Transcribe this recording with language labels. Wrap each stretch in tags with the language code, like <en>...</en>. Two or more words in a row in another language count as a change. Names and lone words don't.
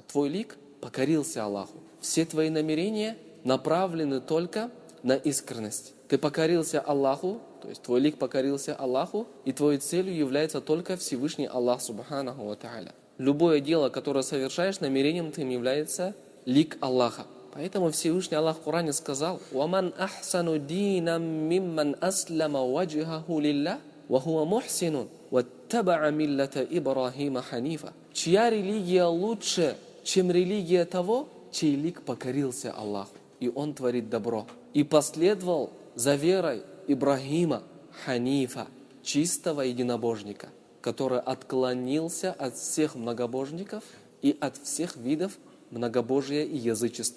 <ru>Твой лик покорился Аллаху. Все твои намерения направлены только на искренность. Ты покорился Аллаху, то есть твой лик покорился Аллаху, и твоей целью является только Всевышний Аллах</ru> <ar>سبحانه وتعالى.</ar> <ru>Любое дело, которое совершаешь, намерением твоим является лик Аллаха. Поэтому Всевышний Аллах в Коране сказал:</ru> <ar>«ومن أحسن دينا ممن أسلم وجهه لله، وهو محسن، واتبع ملة إبراهيم حنيفا».</ar> <ru>Чья религия лучше, чем религия того, чей лик покорился Аллаху, и он творит добро, и последовал за верой Ибрахима ханифа, чистого единобожника, который отклонился от всех многобожников и от всех видов многобожия и язычества.</ru>